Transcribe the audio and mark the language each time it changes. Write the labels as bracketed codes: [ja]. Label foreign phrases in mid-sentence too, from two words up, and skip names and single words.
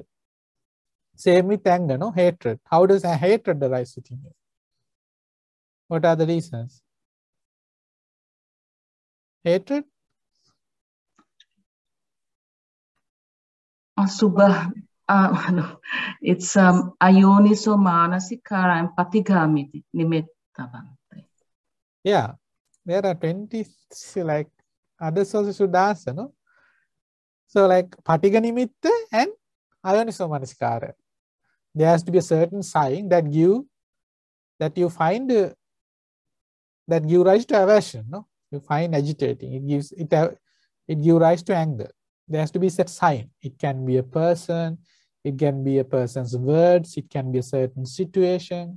[en] Same with anger, no? Hatred. How does a hatred arise within you? What are the reasons? Hatred? Asubha. No, it's [pi] ayoniso manasikara [en] and [pi] patigamiti nimitta, [en] Bhante. Yeah, there are 20, like others also should answer, no? So like [pi] patiga nimitta [en] and [pi] ayoniso manasikara. [en] There has to be a certain sign that you find that give rise to aversion, no? You find agitating. It gives rise to anger. There has to be that sign. It can be a person. It can be a person's words. It can be a certain situation.